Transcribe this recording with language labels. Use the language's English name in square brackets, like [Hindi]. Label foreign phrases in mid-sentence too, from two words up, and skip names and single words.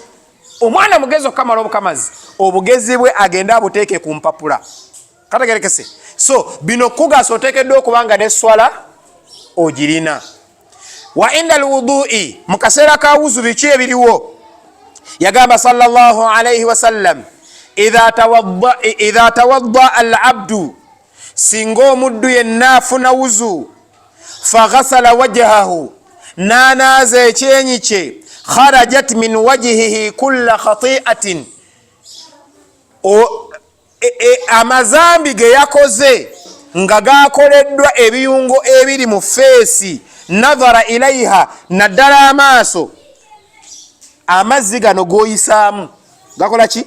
[Ganda] Omwana mugezi okamala obukamazi, obugezi bwe agenda abuteeke ku mpapula. Kategerekese? So bino kugasa oteekeddwa okubanga ne swala ogirina. [Arabic] وعند الوضوء, [Ganda] mu kaseera ka wuzu biki ebiriwo? Yagamba [Arabic] صلى الله عليه وسلم, إذا توضأ العبد, [Ganda] singa omuddu yenna afuna wuzu, [Arabic] فغسل وجهه, [Ganda] nanaaza ekyenyi kye, [Arabic] خرجت من وجهه كل خطيئة, [Ganda] amazambi ge yakoze nga gakoleddwa ebiyungo ebiri mu feesi, [Arabic] نظر إليها, [Ganda] naddala amaaso, amazzi gano goyisaamu gakola ki?